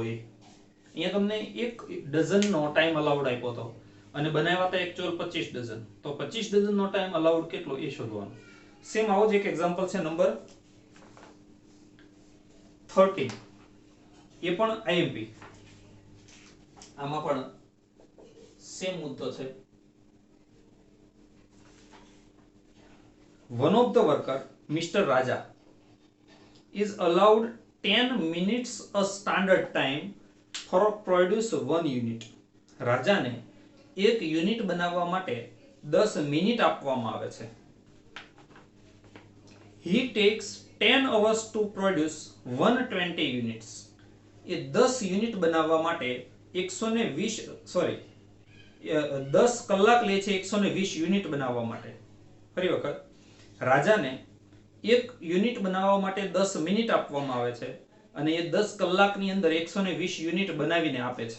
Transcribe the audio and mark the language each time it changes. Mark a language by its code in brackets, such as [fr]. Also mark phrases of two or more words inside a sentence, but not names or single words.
[gu] અહીંયા તમને 1 ડઝનનો [en] time allowed [gu] આપ્યો હતો અને બનાવ્યા હતા એક્ચ્યુઅલ 25 ડઝન. તો 25 ડઝનનો [en] time allowed [gu] કેટલો એ શોધવાનો. સેમ આવો જ એક એક્ઝામ્પલ છે નંબર 13. એ પણ આઈએમપી. આમાં પણ સેમ મુદ્દો છે. [en] One of the worker, Mr. Raja, is allowed 10 minutes a standard time for produce 1 unit. [gu] રાજાને એક યુનિટ બનાવવા માટે 10 મિનિટ આપવામાં આવે છે. [en] He takes 10 hours to produce 120 units. [gu] એ 10 યુનિટ બનાવવા માટે 10 કલાક લે છે 120 યુનિટ બનાવવા માટે. ફરી વખત રાજાને એક યુનિટ બનાવવા માટે 10 મિનિટ આપવામાં આવે છે અને એ 10 કલાકની અંદર 120 યુનિટ બનાવીને આપે છે.